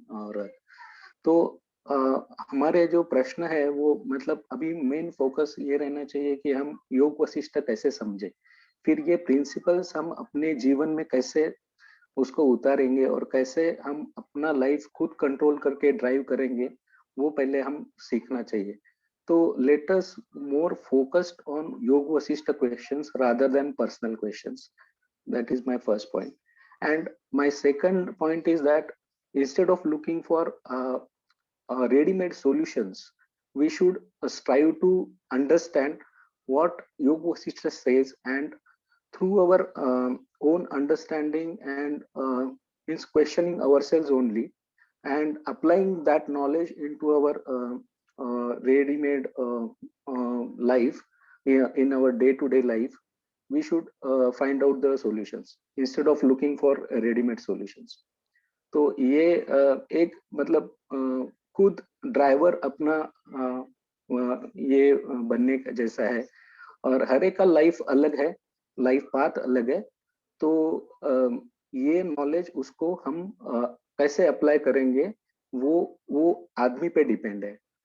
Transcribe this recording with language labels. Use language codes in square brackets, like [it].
[hi] और तो हमारे जो प्रश्न है वो, मतलब अभी मेन फोकस ये रहना चाहिए कि हम योग वशिष्ठ कैसे समझे, फिर ये प्रिंसिपल्स हम अपने जीवन में कैसे उसको उतारेंगे और कैसे हम अपना लाइफ खुद कंट्रोल करके ड्राइव करेंगे, वो पहले हम सीखना चाहिए। [en] तो let us more focused on Yoga Vasishtha questions rather than personal questions. That is my first point. And my second point is that instead of looking for ready-made solutions, we should strive to understand what Yoga Vasishtha says, and through our own understanding and means questioning ourselves only and applying that knowledge into our ready-made life, in our day-to-day life, we should find out the solutions instead of looking for ready-made solutions. [hi] तो ये एक मतलब खुद driver अपना ये बनने का जैसा है, और हर एक का लाइफ अलग है, लाइफ पाथ अलग है। तो ये नॉलेज उसको हम कैसे अप्लाई करेंगे वो आदमी पे डिपेंड है।